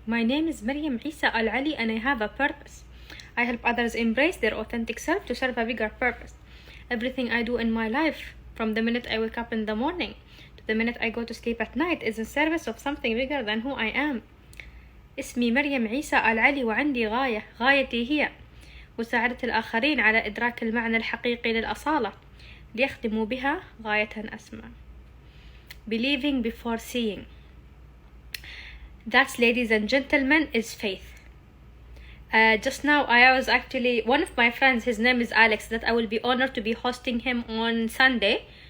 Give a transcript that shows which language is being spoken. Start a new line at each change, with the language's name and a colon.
English: My name is Maryam Essa Al-Ali and I have a purpose. I help others embrace their authentic self to serve a bigger purpose. Everything I do in my life, from the minute I wake up in the morning to the minute I go to sleep at night, is in service of something bigger than who I am.
Arabic: اسمي مريم عيسى العلي وعندي غايتي هي مساعدة الآخرين على إدراك المعنى الحقيقي للأصالة ليخدموا بها غاية أسمى.
English: Believing before seeing. That, ladies and gentlemen, is faith. Just now I was actually, one of my friends, his name is Alex, that I will be honored to be hosting him on Sunday.